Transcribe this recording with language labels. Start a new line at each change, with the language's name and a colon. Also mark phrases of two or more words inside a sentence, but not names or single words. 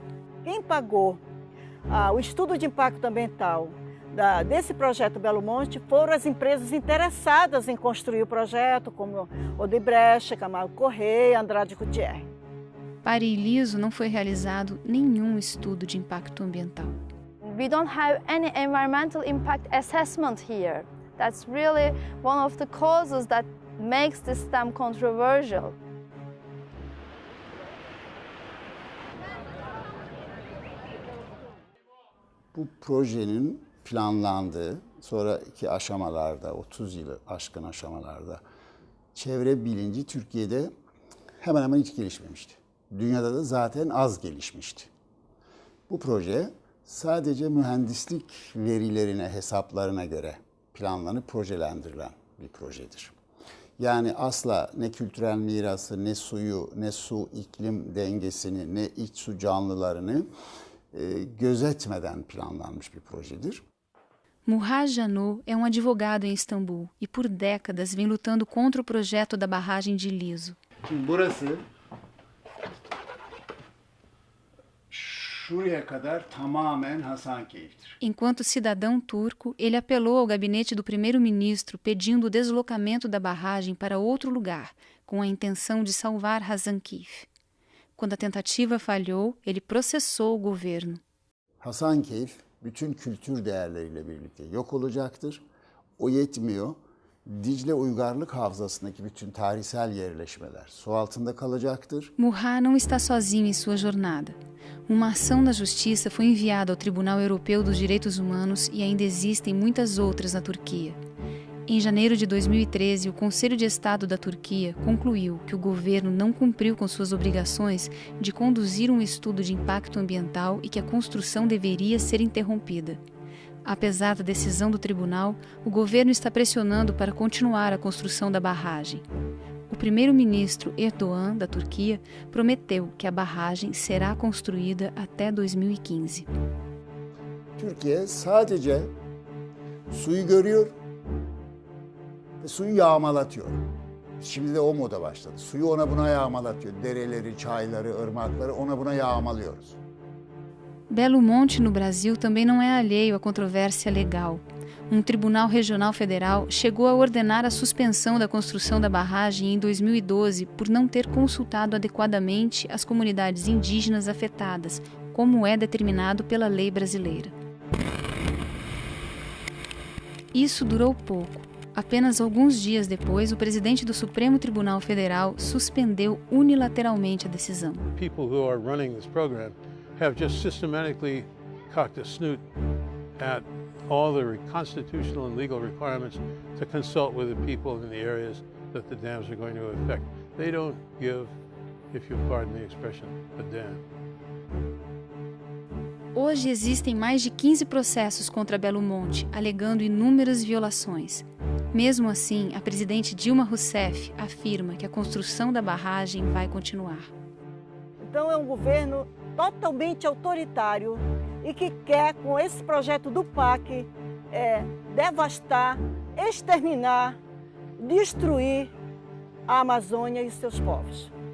Portuguese: Quem pagou o estudo de impacto ambiental desse projeto Belo Monte foram as empresas interessadas em construir o projeto, como Odebrecht, Camargo Correia, Andrade Gutierrez. Para Liso não foi realizado nenhum estudo de impacto ambiental.
English: We don't have any environmental impact assessment here. That's really one of the causes that makes this dam controversial.
Turkish: Bu projenin planlandığı sonraki aşamalarda, 30 yılı aşkın aşamalarda çevre bilinci Türkiye'de hemen hemen hiç gelişmemişti. Dünyada da zaten az gelişmişti. Bu proje sadece mühendislik verilerine, hesaplarına göre planlanıp projelendirilen bir projedir. Yani asla ne kültürel mirası, ne suyu, ne su iklim dengesini, ne iç su canlılarını gözetmeden planlanmış bir projedir.
Portuguese: Muhaj Janot é advogado em Istambul e por décadas vem lutando contra o projeto da barragem de Liso.
Turkish: Şimdi burası şuraya kadar tamamen Hasankeyf'tir.
Portuguese: Enquanto cidadão turco, ele apelou ao gabinete do primeiro-ministro pedindo o deslocamento da barragem para outro lugar, com a intenção de salvar Hasankeyf. Quando a tentativa falhou, ele processou o governo.
Turkish: Hasankeyf bütün kültür değerleriyle birlikte yok olacaktır. O yetmiyor. Dicle Uygarlık Havzası'ndaki bütün tarihsel yerleşmeler su altında kalacaktır.
Portuguese: Muhaj não está sozinho em sua jornada. Uma ação da justiça foi enviada ao Tribunal Europeu dos Direitos Humanos e ainda existem muitas outras na Turquia. Em janeiro de 2013, o Conselho de Estado da Turquia concluiu que o governo não cumpriu com suas obrigações de conduzir um estudo de impacto ambiental e que a construção deveria ser interrompida. Apesar da decisão do tribunal, o governo está pressionando para continuar a construção da barragem. O primeiro-ministro Erdogan, da Turquia, prometeu que a barragem será construída até 2015.
Turkish: Türkiye sadece suyu görüyor ve suyu yağmalatıyor. Şimdi de o moda başladı. Suyu ona buna yağmalatıyor. Dereleri, çayları, ırmakları ona buna yağmalıyoruz.
Portuguese: Belo Monte, no Brasil, também não é alheio à controvérsia legal. Tribunal Regional Federal chegou a ordenar a suspensão da construção da barragem em 2012 por não ter consultado adequadamente as comunidades indígenas afetadas, como é determinado pela lei brasileira. Isso durou pouco. apenas alguns dias depois, o presidente do Supremo Tribunal Federal suspendeu unilateralmente a decisão.
English: People who are running this program have just systematically cocked a snoot at all the constitutional and legal requirements to consult with the people in the areas that the dams are going to affect. They don't give, if you pardon the expression, a damn.
Portuguese: Hoje existem mais de 15 processos contra Belo Monte, alegando inúmeras violações. Mesmo assim, a presidente Dilma Rousseff afirma que a construção da barragem vai continuar. Então é um governo totalmente autoritário e que quer, com esse projeto do PAC, devastar, exterminar, destruir a Amazônia e seus povos.